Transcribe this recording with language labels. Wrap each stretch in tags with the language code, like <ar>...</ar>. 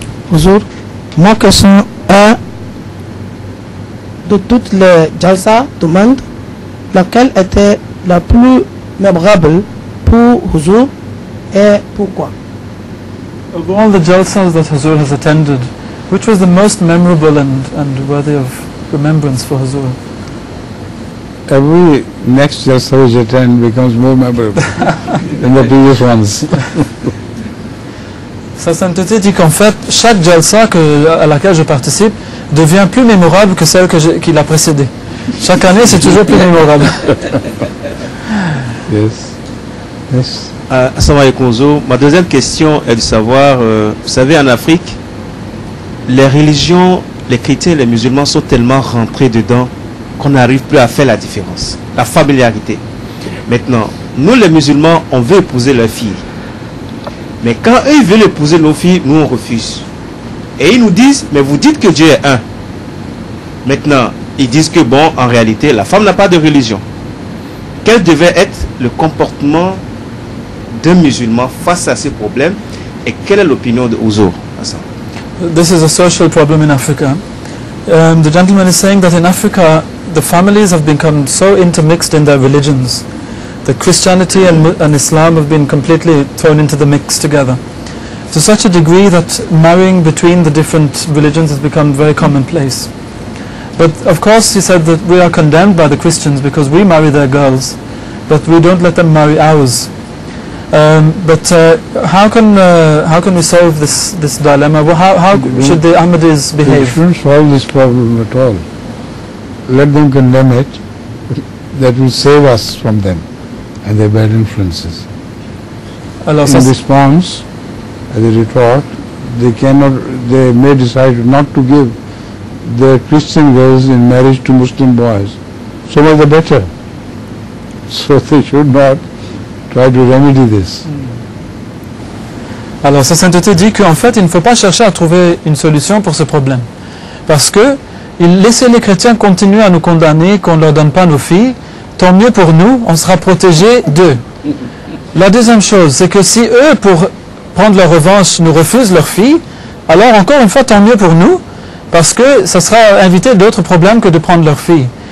<fr>Bonjour. Ma question est, de toutes les jalsa du monde, laquelle était la plus mémorable pour Huzur et pourquoi?</fr> <en>Of all the jalsas that Huzur has attended, which was the most memorable and worthy of remembrance for Huzur? Every next jalsa which attend becomes more memorable than the previous ones.</en> <fr>Sa sainteté dit qu'en fait, chaque jalsa à laquelle je participe devient plus mémorable que celle qui l'a précédée. Chaque année, c'est toujours plus mémorable.</fr> <en>Yes. Yes.</en> <ar>Assalamu alaikum Zo.</ar> <fr>Ma deuxième question est de savoir, vous savez, en Afrique, les religions, les chrétiens et les musulmans sont tellement rentrés dedans qu'on n'arrive plus à faire la différence, la familiarité. Maintenant, nous les musulmans, on veut épouser leurs filles. Mais quand eux ils veulent épouser nos filles, nous on refuse. Et ils nous disent, mais vous dites que Dieu est un. Maintenant, ils disent que bon, en réalité, la femme n'a pas de religion. Quel devait être le comportement d'un musulman face à ces problèmes et quelle est l'opinion de Huzur?</fr> <en>This is a social problem in Africa. The gentleman is saying that in Africa, the families have become so intermixed in their religions. The Christianity and Islam have been completely thrown into the mix together, to such a degree that marrying between the different religions has become very commonplace. But of course he said that we are condemned by the Christians because we marry their girls, but we don't let them marry ours. How can we solve this dilemma? How should the Ahmadis behave? We shouldn't solve this problem at all. Let them condemn it. That will save us from them and their bad influences.</en> <fr>Alors,</fr> <en>in response, as a retort, they may decide not to give their Christian girls in marriage to Muslim boys. So much the better. So they should not try to remedy this.</en> <fr>Alors sa sainteté dit qu'en fait il ne faut pas chercher à trouver une solution pour ce problème. Parce que laisser les chrétiens continuer à nous condamner qu'on ne leur donne pas nos filles, tant mieux pour nous, on sera protégés d'eux. La deuxième chose, c'est que si eux, pour prendre leur revanche, nous refusent leurs filles, alors encore une fois, tant mieux pour nous, parce que ça sera éviter d'autres problèmes que de prendre leurs filles.</fr>